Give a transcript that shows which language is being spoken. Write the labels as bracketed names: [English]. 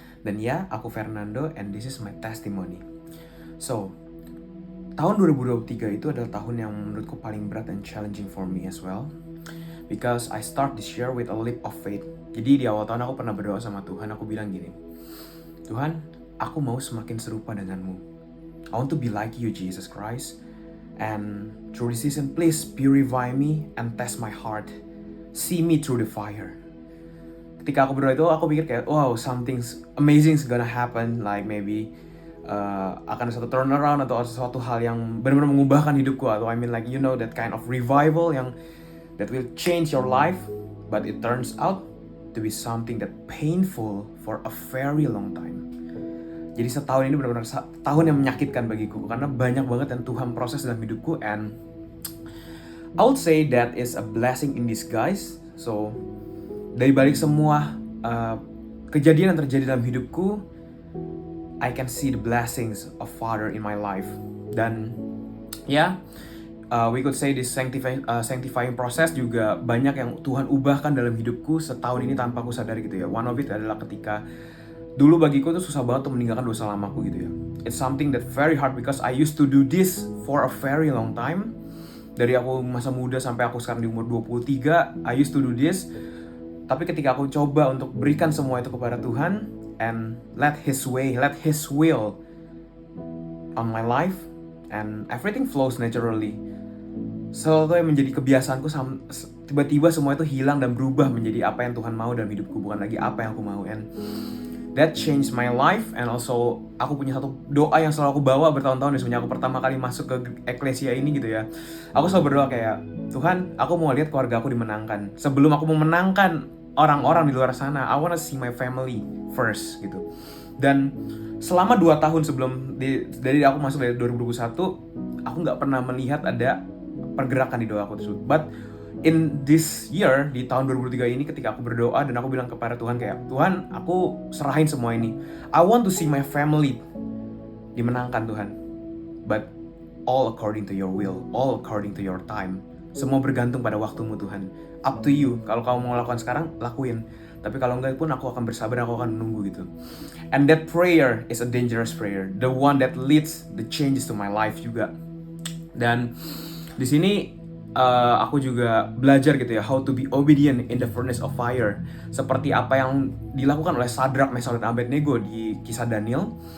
[Indonesian] Dan ya, aku [English] Fernando and this is my testimony. [Indonesian] So, tahun 2023 itu adalah tahun yang menurutku paling berat [English] and challenging for me as well. Because I start this year with a leap of faith. [Indonesian] Jadi di awal tahun aku pernah berdoa sama Tuhan, aku bilang gini, Tuhan, aku mau semakin serupa denganmu. [English] I want to be like you, Jesus Christ. And through this season, please purify me and test my heart. See me through the fire. [Indonesian] Ketika aku berdoa itu, aku pikir kayak, [English] wow, something amazing is gonna happen. Like maybe [Indonesian] akan ada satu turnaround atau sesuatu hal yang benar-benar mengubahkan hidupku. Atau [English] I mean like, you know, that kind of revival [Indonesian] yang [English] that will change your life. But it turns out to be something that painful for a very long time. [Indonesian] Jadi setahun ini benar-benar tahun yang menyakitkan bagiku, karena banyak banget yang Tuhan proses dalam hidupku, [English] and I would say that is a blessing in disguise. So [Indonesian] dari balik semua kejadian yang terjadi dalam hidupku, [English] I can see the blessings of Father in my life. [Indonesian] Dan [English] we could say this sanctifying process [Indonesian] juga banyak yang Tuhan ubahkan dalam hidupku setahun ini tanpa aku sadari gitu ya. [English] One of it [Indonesian] adalah ketika dulu bagiku tuh susah banget untuk meninggalkan dosa lamaku gitu ya. [English] It's something that very hard because I used to do this for a very long time. [Indonesian] Dari aku masa muda sampai aku sekarang di umur 23, [English] I used to do this. [Indonesian] Tapi ketika aku coba untuk berikan semua itu kepada Tuhan [English] and let His way, let His will on my life, and everything flows naturally. [Indonesian] Sesuatu yang menjadi kebiasaanku, tiba-tiba semua itu hilang dan berubah menjadi apa yang Tuhan mau dalam hidupku, bukan lagi apa yang aku mau. [English] And that changed my life. And also [Indonesian] aku punya satu doa yang selalu aku bawa bertahun-tahun semenjak aku pertama kali masuk ke eklesia ini gitu ya. Aku selalu berdoa kayak, Tuhan, aku mau lihat keluarga aku dimenangkan. Sebelum aku memenangkan orang-orang di luar sana, [English] I wanna see my family first [Indonesian] gitu. Dan selama 2 tahun sebelum dari aku masuk dari 2021, aku gak pernah melihat ada pergerakan di doa aku tersebut. [English] But in this year, [Indonesian] di tahun 2023 ini, ketika aku berdoa dan aku bilang kepada Tuhan kayak, Tuhan, aku serahin semua ini. [English] I want to see my family [Indonesian] dimenangkan Tuhan. [English] But all according to your will, all according to your time. [Indonesian] Semua bergantung pada waktumu Tuhan. [English] Up to you. [Indonesian] Kalau kamu mau lakukan sekarang, lakuin. Tapi kalau enggak pun aku akan bersabar, aku akan menunggu gitu. [English] And that prayer is a dangerous prayer. The one that leads the changes to my life [Indonesian] juga. Dan di sini aku juga belajar gitu ya, [English] how to be obedient in the furnace of fire. [Indonesian] Seperti apa yang dilakukan oleh Sadrak, Meshach, dan Abednego di kisah Daniel.